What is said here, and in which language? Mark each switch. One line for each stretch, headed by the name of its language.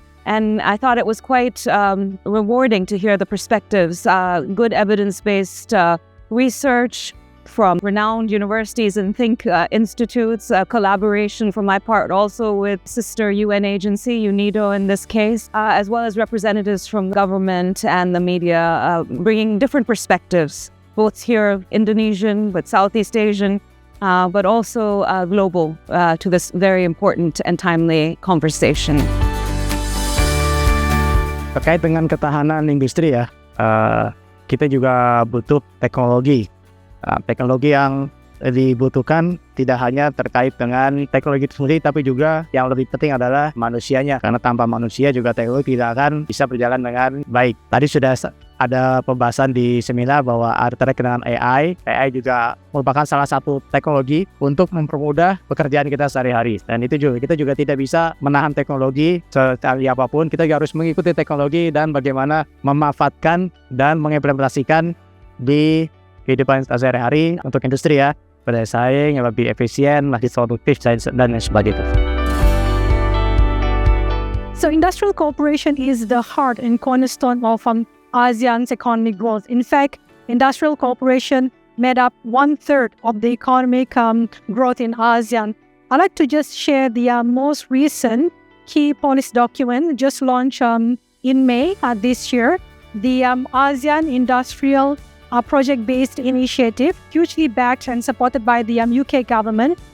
English: And I thought it was quite rewarding to hear the perspectives, good evidence-based research from renowned universities and think institutes, collaboration from my part also with sister UN agency, UNIDO in this case, as well as representatives from government and the media, bringing different perspectives, both here Indonesian, but Southeast Asian, but also global to this very important and timely conversation.
Indonesian: Terkait dengan ketahanan industri ya, kita juga butuh teknologi. Teknologi yang dibutuhkan tidak hanya terkait dengan teknologi itu sendiri, tapi juga yang lebih penting adalah manusianya. Karena tanpa manusia juga teknologi tidak akan bisa berjalan dengan baik. Tadi sudah ada pembahasan di seminar bahwa terkait dengan AI. AI juga merupakan salah satu teknologi untuk mempermudah pekerjaan kita sehari-hari. Dan itu juga kita juga tidak bisa menahan teknologi sekali apapun. Kita juga harus mengikuti teknologi dan bagaimana memanfaatkan dan mengimplementasikan di kehidupan sehari-hari untuk industri ya, berdaya saing yang lebih efisien, lebih produktif dan sebagainya.
English: So industrial cooperation is the heart and cornerstone of ASEAN's economic growth. In fact, industrial cooperation made up 1/3 of the economic growth in ASEAN. I'd like to just share the most recent key policy document just launched in May this year, the ASEAN Industrial Project-Based Initiative, hugely backed and supported by the UK government.